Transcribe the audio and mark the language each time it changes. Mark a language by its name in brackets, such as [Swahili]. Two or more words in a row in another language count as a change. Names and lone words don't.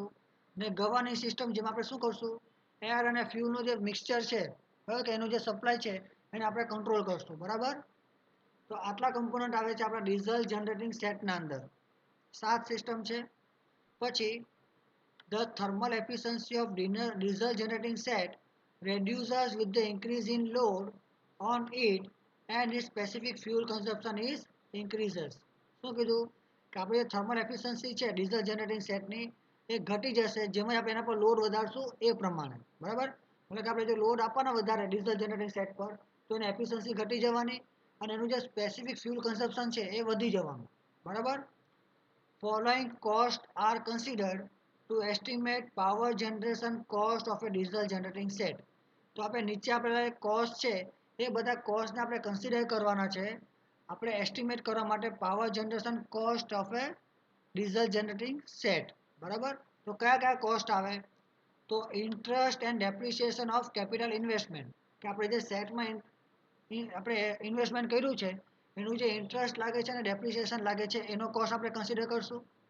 [Gujarati] ને [English] governing system, [Gujarati] જેમાં આપણે શું કરશું, એર અને ફ્યુલનું જે મિક્સચર છે, બરાબર, કે એનું જે સપ્લાય છે એને આપણે કંટ્રોલ કરશું. બરાબર, તો આટલા કમ્પોનન્ટ આવે છે આપણા [English] diesel generating [Gujarati] સેટના અંદર. [English] 7 સિસ્ટમ [Gujarati] છે. પછી [English] the thermal efficiency of diesel generating set reduces with the increase in load on it and its specific fuel consumption is increases. [Gujarati] શું કીધું કે આપણે જે [English] thermal efficiency [Gujarati] છે [English] diesel generating [Gujarati] સેટની એ ઘટી જશે જેમાં આપણે એના પર લોડ વધારશું એ પ્રમાણે. બરાબર, એટલે કે આપણે જો લોડ આપવાના વધારે [English] diesel generating set [Gujarati] પર તો એની એફિશિયન્સી ઘટી જવાની અને એનું જે [English] specific fuel consumption [Gujarati] છે એ વધી જવાનું. બરાબર, [English] following costs are considered to estimate power generation cost of a diesel generating set. [Gujarati] તો આપણે નીચે આપણે કોસ્ટ છે એ બધા કોસ્ટને આપણે કન્સિડર કરવાના છે આપણે એસ્ટિમેટ કરવા માટે [English] power generation cost of a diesel generating set. [Gujarati] બરાબર, તો કયા કયા કોસ્ટ આવે, તો [English] interest and depreciation of capital investment, [Gujarati] કે આપણે જે સેટમાં આપણે ઇન્વેસ્ટમેન્ટ કર્યું છે એનું જે ઇન્ટરેસ્ટ લાગે છે અને ડેપ્રિસિએશન લાગે છે એનો કોસ્ટ આપણે કન્સિડર કરશું.